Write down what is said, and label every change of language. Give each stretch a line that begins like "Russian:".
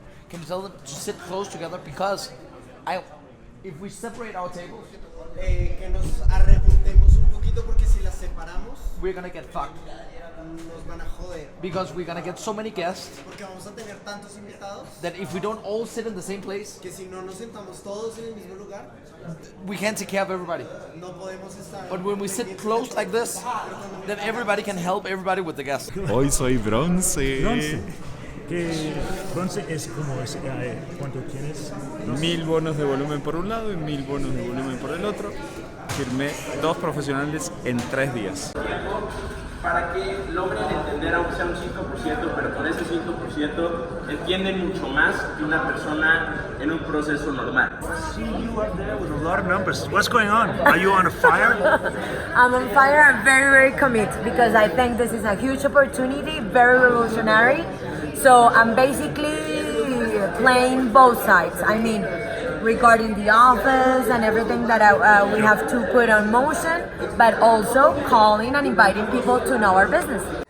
English: Can you tell them to sit close together because if we separate our tables,
Spanish: Que nos arrejuntemos un poquito porque si las separamos
English: we're gonna get fucked
Spanish: nos van a joder.
English: because we're gonna get so many guests
Spanish: Porque vamos a tener tantos invitados
English: that if we don't all sit in the same place,
Spanish: que si no nos sentamos todos en el mismo lugar
English: we can't take care of everybody.
Spanish: no podemos estar.
English: But when we sit close like this, then everybody can help everybody with the guests.
Spanish: Hoy soy bronce. Bronce. Que bronce es como ¿cuánto tienes? 1000 bonos de volumen por un lado y 1000 bonos de volumen por el otro. Firmé 2 profesionales en 3 días. Para que logren entender, aunque sea un 5%, pero con ese 5% entienden mucho más que una persona en un proceso normal.
English: See you up there with a lot of numbers. What's going on? Are you on fire? I'm on fire. I'm very, very committed because I think this is a huge opportunity, very revolutionary. So I'm basically playing both sides. I mean, regarding the office and everything that we have to put on motion, but also calling and inviting people to know our business.